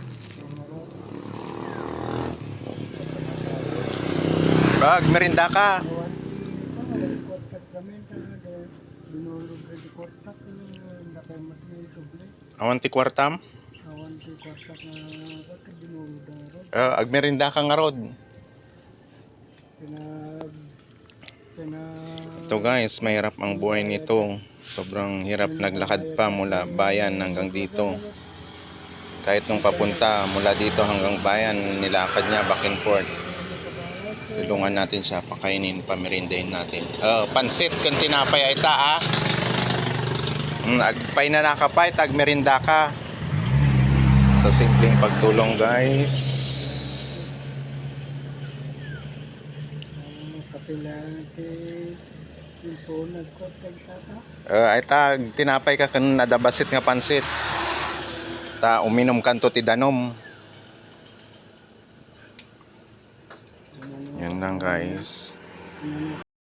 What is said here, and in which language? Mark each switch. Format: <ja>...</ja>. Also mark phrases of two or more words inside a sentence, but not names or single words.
<ilo>Bag, merinda ka. Awan ti kwartam? Agmerinda ka nga rod.</ilo> <tl>Ito guys, mahirap ang buhay nito. Sobrang hirap, naglakad pa mula bayan hanggang dito. Kahit nung papunta mula dito hanggang bayan, nilakad niya</tl> <en>back and forth.</en> <tl>Tulungan natin siya, pakainin, pamerindahin natin.</tl> <ilo>Pansit kung tinapay ay ta agpay na nakapay, tag merinda ka.</ilo> <tl>Sa simpleng pagtulong guys.</tl> <ilo>Ay tag tinapay ka kan nadabasit nga pansit. Ta uminom kanto ti danom.</ilo> <tl>Yan lang guys.</tl>